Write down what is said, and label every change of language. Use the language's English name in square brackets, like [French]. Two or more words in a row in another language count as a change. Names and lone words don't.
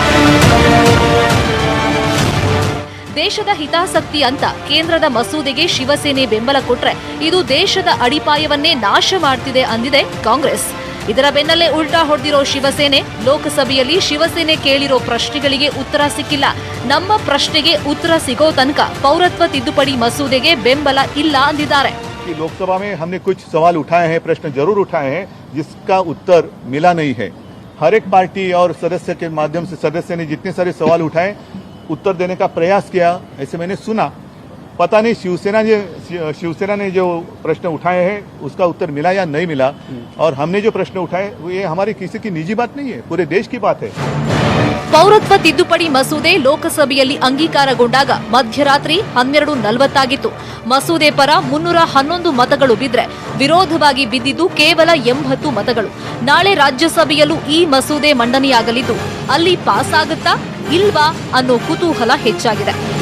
[Kannada] ದೇಶದ ಹಿತಾಸಕ್ತಿ ಅಂತ ಕೇಂದ್ರದ ಮಸೂದೆಗೆ ಶಿವಸೇನೆ ಬೆಂಬಲ ಕೊಟ್ರೆ ಇದು ದೇಶದ ಅಡಿಪಾಯವನ್ನೇ ನಾಶ ಮಾಡ್ತಿದೆ ಅಂದಿದೆ ಕಾಂಗ್ರೆಸ್. ಇದರ ಬೆನ್ನಲ್ಲೇ ಉಲ್ಟಾ ಹೊಡೆದಿರೋ ಶಿವಸೇನೆ ಲೋಕಸಭೆಯಲ್ಲಿ ಶಿವಸೇನೆ ಕೇಳಿರೋ ಪ್ರಶ್ನೆಗಳಿಗೆ ಉತ್ತರ ಸಿಕ್ಕಿಲ್ಲ. ನಮ್ಮ ಪ್ರಶ್ನೆಗೆ ಉತ್ತರ ಸಿಗೋ ತನಕ ಪೌರತ್ವ ತಿದ್ದುಪಡಿ ಮಸೂದೆಗೆ ಬೆಂಬಲ ಇಲ್ಲ ಅಂದಿದ್ದಾರೆ. [Hindi] कि लोकसभा में हमने कुछ सवाल उठाए हैं, प्रश्न जरूर उठाए हैं, जिसका उत्तर मिला नहीं है। हर एक पार्टी और सदस्य के माध्यम से सदस्य ने जितने सारे सवाल उठाए उत्तर देने का प्रयास किया, ऐसे मैंने सुना। पता नहीं शिवसेना ने जो प्रश्न उठाए हैं उसका उत्तर मिला या नहीं मिला, और हमने जो प्रश्न उठाए ये हमारी किसी की निजी बात नहीं है, पूरे देश की बात है। [Kannada] ಪೌರತ್ವ ತಿದ್ದುಪಡಿ ಮಸೂದೆ ಲೋಕಸಭೆಯಲ್ಲಿ ಅಂಗೀಕಾರಗೊಂಡಾಗ ಮಧ್ಯರಾತ್ರಿ 12:40 ಆಗಿತ್ತು. ಮಸೂದೆ ಪರ 311 ಮತಗಳು ಬಿದ್ರೆ ವಿರೋಧವಾಗಿ ಬಿದ್ದಿದ್ದು ಕೇವಲ 80 ಮತಗಳು. ನಾಳೆ ರಾಜ್ಯಸಭೆಯಲ್ಲೂ ಈ ಮಸೂದೆ ಮಂಡನೆಯಾಗಲಿದ್ದು ಅಲ್ಲಿ ಪಾಸ್ ಆಗುತ್ತಾ ಇಲ್ವಾ ಅನ್ನೋ ಕುತೂಹಲ ಹೆಚ್ಚಾಗಿದೆ.